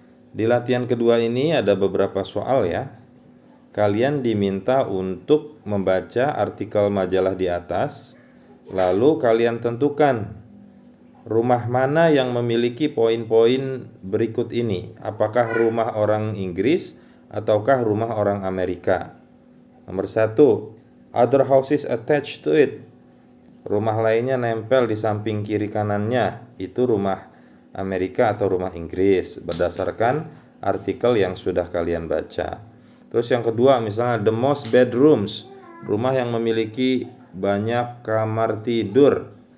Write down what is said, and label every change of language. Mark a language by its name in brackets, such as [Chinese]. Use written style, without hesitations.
[Indonesian] Di latihan kedua ini ada beberapa soal ya. Kalian diminta untuk membaca artikel majalah di atas. Lalu kalian tentukan rumah mana yang memiliki poin-poin berikut ini. Apakah rumah orang Inggris ataukah rumah orang Amerika? Nomor 1, [English] other houses attached to it. [Indonesian] Rumah lainnya nempel di samping kiri kanannya. Itu rumah Amerika atau rumah Inggris berdasarkan artikel yang sudah kalian baca. Terus yang kedua misalnya [English] the most bedrooms, [Indonesian] rumah yang memiliki banyak kamar tidur.